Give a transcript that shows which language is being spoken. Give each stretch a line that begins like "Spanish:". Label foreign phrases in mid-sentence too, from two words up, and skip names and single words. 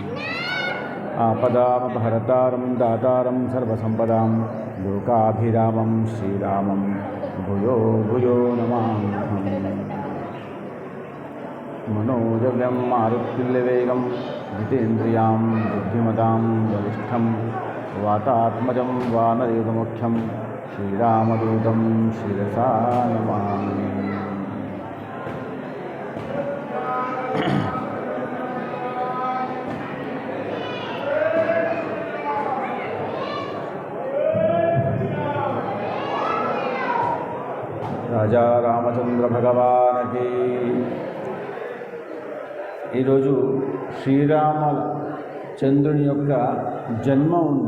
Sanskrit: आपदामपहर्तारं दातारं सर्वसम्पदां लोकाभिरामं श्रीरामं भूयो भूयो नमाम्यहम्। मनोजव्यं मारुतिल्यवेगं जितेन्द्रियां बुद्धिमतां वरिष्ठं वातात्मजं वानरेदमुख्यं श्रीरामदूतं शिरसा नमामि।
Telugu: రాజా రామచంద్ర భగవానికి ఈరోజు శ్రీరామచంద్రుని యొక్క జన్మ ఉంది.